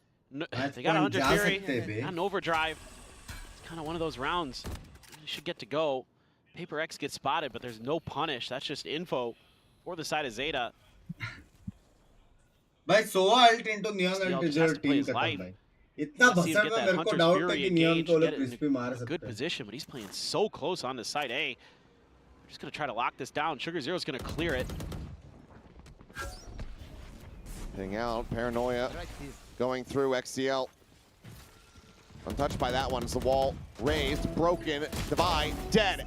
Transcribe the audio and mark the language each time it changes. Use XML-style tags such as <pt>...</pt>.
<en>No, they got a Hunter Fury and an Overdrive. It's kind of one of those rounds. You should get to go. Paper X gets spotted, but there's no punish. That's just info for the side of Zeta. भाई 16 ult into neon ult is your team</en> <hi>खत्म भाई. इतना भसड़ में मेरे को doubt है कि neon को लोग crispy मार सकते हैं.</hi> <en>Good position, but he's playing so close on the side A. We're just gonna try to lock this down. Sugar Zero's gonna clear it. Hitting out, Paranoia going through XCL. Untouched by that one as the wall raised, broken, Divide, dead.</en>